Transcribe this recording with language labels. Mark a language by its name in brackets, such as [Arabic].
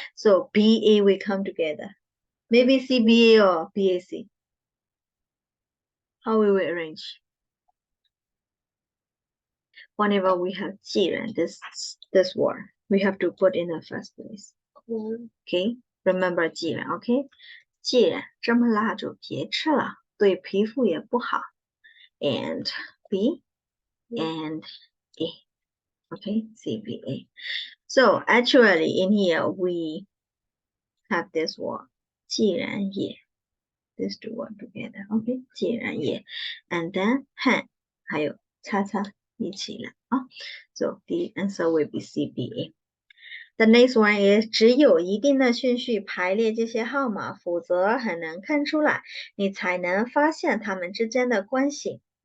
[English] So BA will come together. Maybe CBA or BAC. How will we arrange? Whenever we have 既然 this word, we have to put in the first place. Okay. Remember 既然 Okay. [Chinese] 既然这么辣就别吃了，对皮肤也不好。 [English] And B and A. Okay, CBA. So actually in here we have this word 既然也 these two words together. Okay, [Chinese] 既然也 [English] and then [Chinese] 汗还有擦擦一起了啊。 [English] So the answer will be CBA. The next one is [Chinese] 只有一定的顺序排列这些号码，否则很难看出来，你才能发现它们之间的关系。